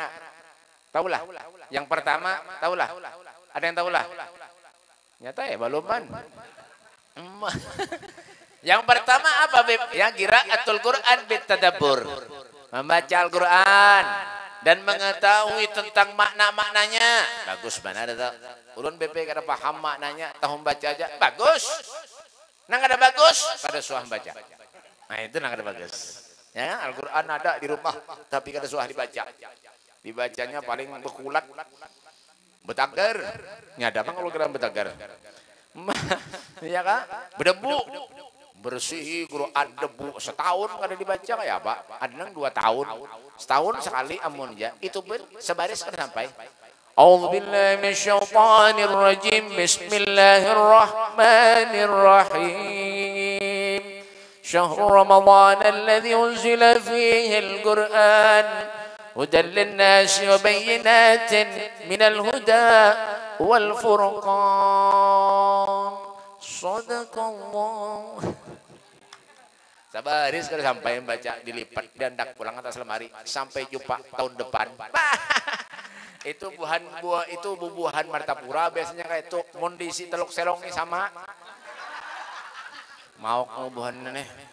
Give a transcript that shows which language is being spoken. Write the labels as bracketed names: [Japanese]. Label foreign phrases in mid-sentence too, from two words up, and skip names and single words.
[Banjar] Taulah. Yang pertama, taulah. Ada yang taulah? Nyata ya baluman. Yang pertama apa Beb? Yang [Arabic] قراءة القرآن بتدبر. [Banjar] Membaca Al-Quran dan mengetahui tentang makna-maknanya. Bagus mana ada. Ulun BP kada paham maknanya, tahu baca aja. Bagus. Nang ada bagus, kada suah baca. Nah itu nang ada bagus. Ya, Al-Quran ada di rumah, tapi kada suah dibaca. Dibacanya paling bekulat, betagar. Nyada kan kalau kira betagar. Ya kan? Berdebu, bersih Quran debu setahun kada dibaca kayak apa? Ada nang 2 tahun, setahun sekali amun ya. Itu sebaris kada sampai. [Arabic] أعوذ بالله من الشيطان الرجيم بسم الله الرحمن الرحيم شهر رمضان الذي أنزل فيه القرآن هدى للناس وبينات من الهدى والفرقان Sadaqallah. [Banjar] Sabaris kalau sampai baca dilipat diandak pulang atas lemari sampai jumpa tahun depan. Itu bubuhan martapura biasanya kayak itu mondisi teluk selong nih sama. Mau bubuhan nih.